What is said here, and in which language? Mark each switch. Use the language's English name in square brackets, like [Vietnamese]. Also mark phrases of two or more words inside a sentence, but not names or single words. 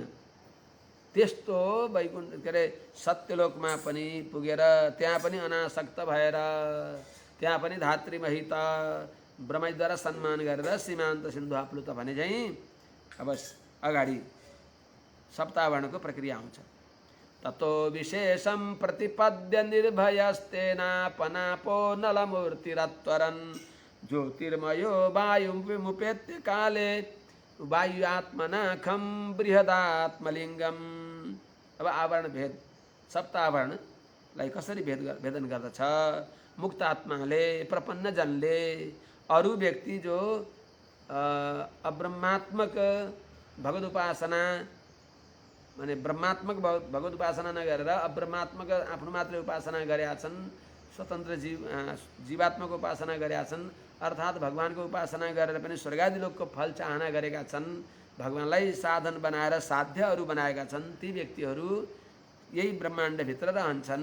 [Nepali] त्यस्तो वैकुण्ठ के अरे सत्यलोकमा पनि पुगेर त्यहाँ पनि अनासक्त भएर त्यहाँ पनि धातृमहित ब्रह्मद्वारा सम्मान गरेर [Sanskrit] सीमान्त सिन्धु आप्लुत [Nepali] भने चाहिँ अब अगाडि सप्तावरणको प्रक्रिया आउँछ। [Sanskrit] ततो विशेषं प्रतिपद्य निर्भयस्तेनापनापो नलमूर्तिरत्वरन् ज्योतिर्मयो वायुमुपेत्य काले वायुआत्मना खं बृहदात्मलिङ्गम्। [Nepali] अब आवरण भेद सप्तावरणलाई कसरी भेदन गर्दछ? मुक्त आत्माले, प्रपन्न जनले, अरू व्यक्ति जो अब्रह्मात्मक भगवत उपासना माने ब्रह्मात्मक भगवत उपासना नगरेर अब्रह्मात्मक आफ्नो मात्रै उपासना गरेका छन्, स्वतन्त्र जीवात्मक उपासना गरेका छन्, अर्थात् भगवानको उपासना गरेर पनि स्वर्गादि लोकको फल चाहना गरेका छन्, भगवानलाई साधन बनाएर साध्यहरू बनाएका छन्, ती व्यक्तिहरू यही ब्रह्माण्डभित्र रहन्छन्।